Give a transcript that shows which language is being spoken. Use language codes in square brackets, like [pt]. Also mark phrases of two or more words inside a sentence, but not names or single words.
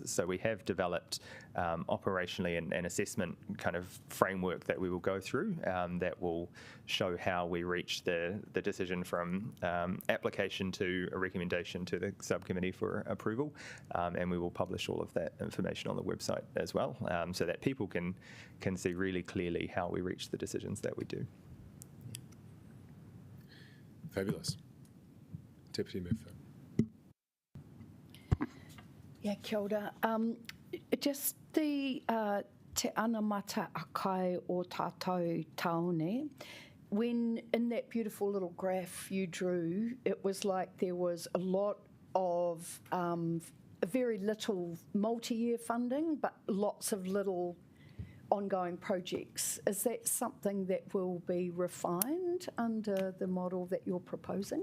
[en] So we have developed operationally an assessment kind of framework that we will go through that will show how we reach the decision from application to a recommendation to the subcommittee for approval, and we will publish all of that information on the website as well, so that people can see really clearly how we reach the decisions that we do. Fabulous. Deputy Mayor. Yeah, [mi] kia ora. Just the te anamata akai o tātou taone, [en] when in that beautiful little graph you drew, it was like there was a lot of very little multi-year funding, but lots of little ongoing projects. Is that something that will be refined under the model that you're proposing?